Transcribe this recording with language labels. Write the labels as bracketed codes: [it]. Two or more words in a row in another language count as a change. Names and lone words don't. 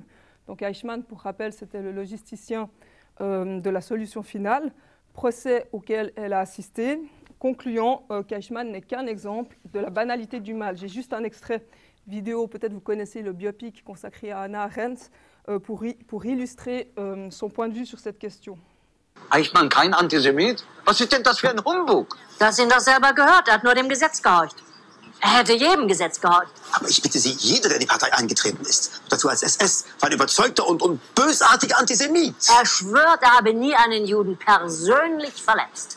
[fr] Donc Eichmann, pour rappel, c'était le logisticien de la solution finale, procès auquel elle a assisté, concluant qu'Eichmann n'est qu'un exemple de la banalité du mal. J'ai juste un extrait vidéo, peut-être vous connaissez le biopic consacré à Hannah Arendt, pour illustrer son point de vue sur cette question. [de] Eichmann kein Antisemit? Was ist denn das für ein Humbug? Du hast ihn doch selber gehört, er hat nur dem Gesetz gehorcht. Er hätte jedem Gesetz gehorcht. Aber ich bitte Sie, jeder, der in die Partei eingetreten ist, dazu als SS, war ein überzeugter und bösartiger Antisemit. Er schwört, er habe nie einen Juden persönlich verletzt.